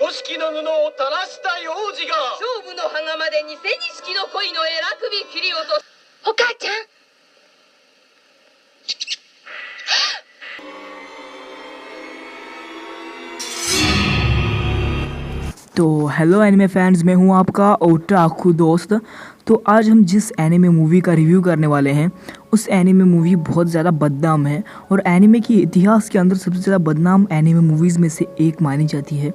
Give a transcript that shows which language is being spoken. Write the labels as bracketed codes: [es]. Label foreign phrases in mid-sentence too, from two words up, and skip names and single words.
[ja] 錦の布を垂らしたい王子が勝負の羽釜で偽錦の恋の偉首切り落とす。お母ちゃん。 [hi] तो [en] hello anime fans, [hi] मैं हूं आपका ओटाकू दोस्त। तो आज हम जिस [en] anime movie [hi] का रिव्यू करने वाले हैं उस [en] anime movie [hi] बहुत ज़्यादा बदनाम है और एनिमे की इतिहास के अंदर सबसे ज़्यादा बदनाम [en] anime movies [hi] में से एक मानी जाती है।